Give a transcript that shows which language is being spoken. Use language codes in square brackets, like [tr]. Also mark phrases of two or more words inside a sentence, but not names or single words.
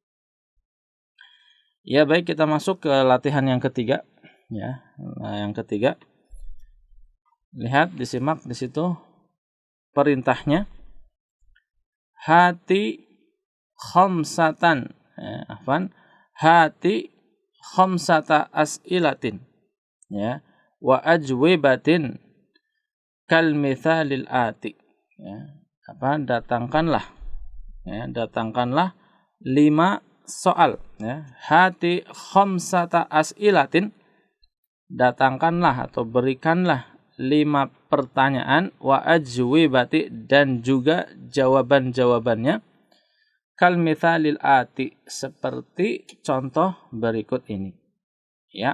[id] Ya baik, kita masuk ke latihan yang ketiga ya. Nah, yang ketiga, lihat disimak di situ perintahnya. [ar] هات خمسة ya, هات خمسة أسئلة ya وأجوبة كالمثال الآتي ya, [id] datangkanlah 5 soal [ar] ya. هات خمسة أسئلة, [id] datangkanlah atau berikanlah 5 pertanyaan, [ar] وأجوبة [id] dan juga jawaban-jawabannya, [ar] كالمثال الآتي [id] seperti contoh berikut ini ya.